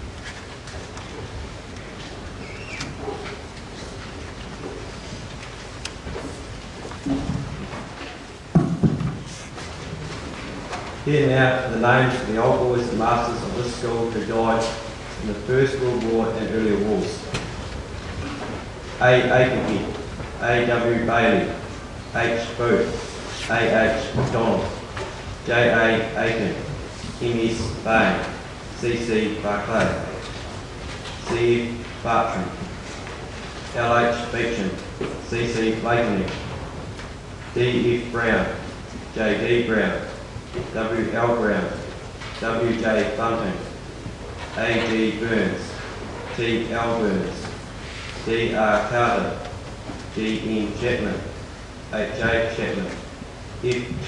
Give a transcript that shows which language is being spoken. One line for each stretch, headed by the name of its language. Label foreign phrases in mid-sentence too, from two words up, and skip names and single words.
English: Here now are the names of the old boys and masters of this school who died in the First World War and earlier wars. A. Aikenhead, A. W. Bailey, H. Booth, A. H. MacDonald, J. A. Aiken, M. S. Bain, C. C. Barclay, C. F. Bartram, L. H. Beecham, C. C. Blakeney, D. F. Brown, J. D. Brown, W. L. Brown, W. J. Bunting, A. G. Burns, T. L. Burns, D. R. Carter, G. N. Chapman, H. J. Chapman, F.